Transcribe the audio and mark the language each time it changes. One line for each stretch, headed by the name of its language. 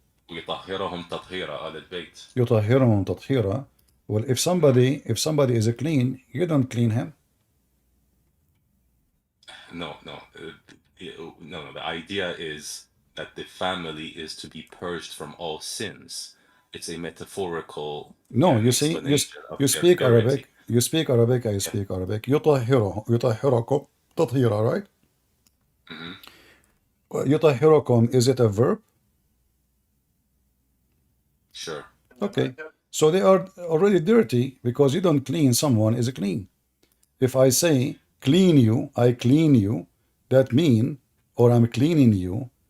Arabic: ويطهرهم تطهيرا آل البيت. يطهرهم تطهيرا.
English: Well, if somebody is clean, you don't clean him. No, no. No. The idea is that the family is to be purged from all sins. It's a metaphorical No, you see, explanation of you their speak purity. Arabic. You speak Arabic. I Yeah. speak Arabic.
Arabic: يطهركم تطهيرا,
English: right? hmm
Arabic: يطهركم,
English: is it a verb? Sure. Okay. So they are already dirty because you don't clean someone is clean. If I say clean you, I clean you, that mean, or I'm cleaning you.